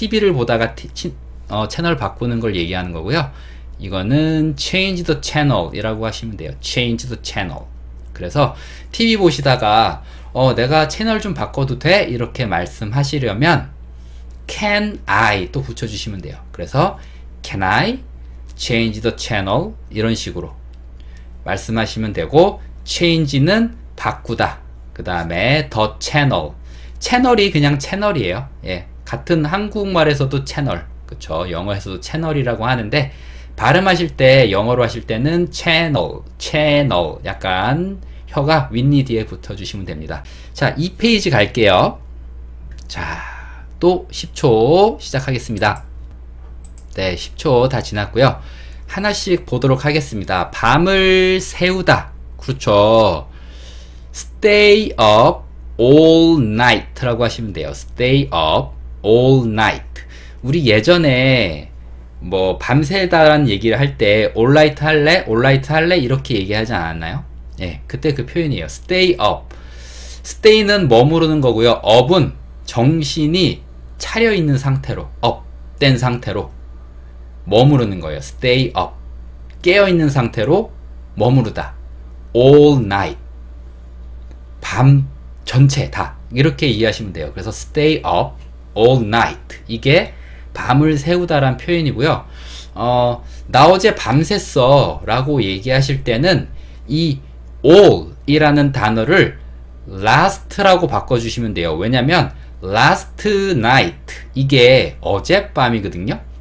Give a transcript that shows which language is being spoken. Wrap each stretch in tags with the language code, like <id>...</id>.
<ko>TV를 보다가 채널 바꾸는 걸 얘기하는 거고요. 이거는</ko> <en>change the channel</en> <ko>이라고 하시면 돼요.</ko> <en>change the channel.</en> <ko>그래서 TV 보시다가 내가 채널 좀 바꿔도 돼? 이렇게 말씀하시려면</ko> <en>can I</en> <ko>또 붙여주시면 돼요. 그래서</ko> <en>can I change the channel?</en> <ko>이런 식으로 말씀하시면 되고, change는 바꾸다. 그 다음에 the channel. 채널이 그냥 채널이에요. 같은 한국말에서도 채널, 그쵸? 영어에서도 채널이라고 하는데 발음하실 때 영어로 하실 때는 채널 약간 혀가 윗니 뒤에 붙어주시면 됩니다. 자, 2페이지 갈게요. 자, 또 10초 시작하겠습니다. 네, 10초 다 지났고요. 하나씩 보도록 하겠습니다. 밤을 새우다. 그렇죠.</ko> <en>stay up all night</en> <ko>라고 하시면 돼요.</ko> <en>stay up all night.</en> <ko>우리 예전에 뭐 밤새다라는 얘기를 할 때</ko> <en>all night</en> <ko>할래?</ko> <en>all night</en> <ko>할래? 이렇게 얘기하지 않았나요? 그때 그 표현이에요.</ko> <en>stay up.</en> <ko>stay는 머무르는 거고요. up은 정신이 차려있는 상태로, up된 상태로 머무르는 거예요.</ko> <en>stay up.</en> <ko>깨어있는 상태로 머무르다.</ko> <en>all night.</en> <ko>밤 전체 다 이렇게 이해하시면 돼요. 그래서</ko> <en>stay up all night.</en> <ko>이게 밤을 새우다란 표현이고요. 나 어제 밤샜어 라고 얘기하실 때는 이 all 이라는 단어를 last라고 바꿔주시면 돼요. 왜냐면</ko> <en>last night</en> <ko>이게 어젯밤이거든요.</ko>